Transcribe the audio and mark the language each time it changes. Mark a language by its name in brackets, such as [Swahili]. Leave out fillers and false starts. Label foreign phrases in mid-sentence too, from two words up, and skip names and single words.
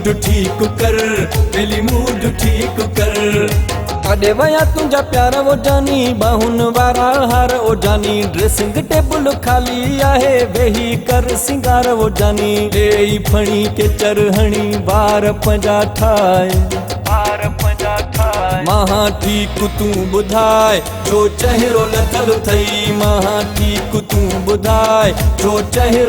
[Sindhi] मूड ठीक कर दिली मूड ठीक कर काॾे वया तुंहिंजा प्यार वो जानी बाहुन वारा हार ओ जानी [English] dressing table [Sindhi] खाली आहे वेही कर सिंगार वो जानी ॾेई फणी के चरहणी बार पंजा ठाहे महा ठीक तूं ॿुधाए जो चहिरो लथल थई महा ठीक तूं ॿुधाए जो चहिरो